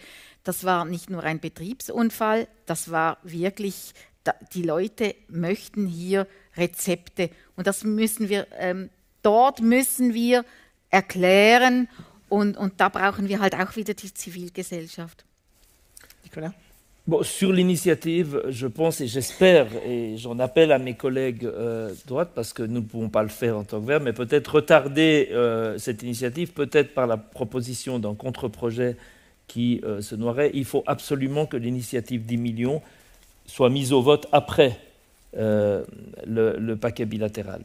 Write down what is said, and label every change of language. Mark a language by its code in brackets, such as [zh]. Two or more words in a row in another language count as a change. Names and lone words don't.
[de] Das war nicht nur ein Betriebsunfall, das war wirklich, die Leute möchten hier Rezepte. Und das müssen wir, dort müssen wir erklären. Und da brauchen wir halt auch wieder die Zivilgesellschaft. Nicolas? [fr] Bon, sur l'initiative, je pense et j'espère, et j'en appelle à mes collègues de droite, parce que nous ne pouvons pas le faire en tant que Verts, mais peut-être retarder cette initiative, peut-être par la proposition d'un contre-projet qui se noierait. Il faut absolument que l'initiative 10 millions soit mise au vote après le paquet bilatéral.